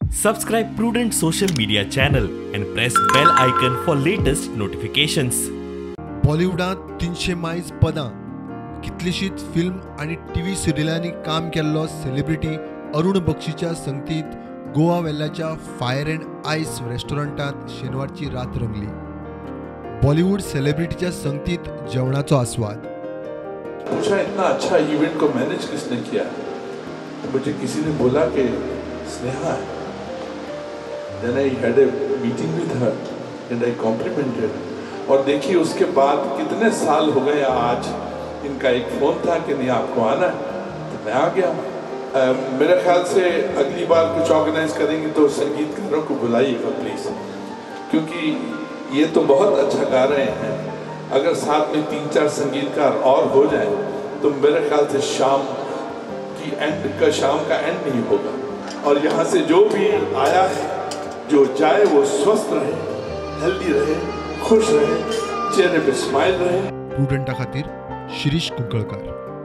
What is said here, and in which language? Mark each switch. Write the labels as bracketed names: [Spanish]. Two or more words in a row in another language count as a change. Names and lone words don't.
[English] Subscribe Prudent social media channel and press bell icon for latest notifications. [Konkani] बॉलिवूडांत 300 मायज पदां कितलीशीच फिल्म आनी टीव्ही सिरियलांनी काम केल्लो सेलिब्रिटी अरुण बक्षीच्या संगतीत गोवा वेल्ल्याच्या फायर एंड आयस रेस्टॉरंटात शेनवारची रात रंगली। बॉलिवूड सेलिब्रिटीच्या संगतीत जेवणाचो आस्वाद। [Hindi] पूछा इतना अच्छा इवेंट को मैनेज किसने किया? मुझे किसी ने बोला कि स्नेहा है। [English] Then I had a meeting with her and I complimented her. [Hindi] और देखिए उसके बाद कितने साल हो गए, आज इनका एक फोन था कि नहीं आपको आना है, तो मैं आ गया। मेरे ख्याल से अगली बार कुछ ऑर्गेनाइज करेंगे तो संगीतकारों को बुलाइएगा प्लीज, क्योंकि ये तो बहुत अच्छा गा रहे हैं। अगर साथ में 3-4 संगीतकार और हो जाए तो मेरे ख्याल से शाम का एंड नहीं होगा। और यहाँ से जो भी आया है, जो जाए वो स्वस्थ रहे, हेल्दी रहे, खुश रहे, चेहरे पे स्माइल रहे। [Konkani] प्रुडंटा खातीर शिरीष कुंकळकर।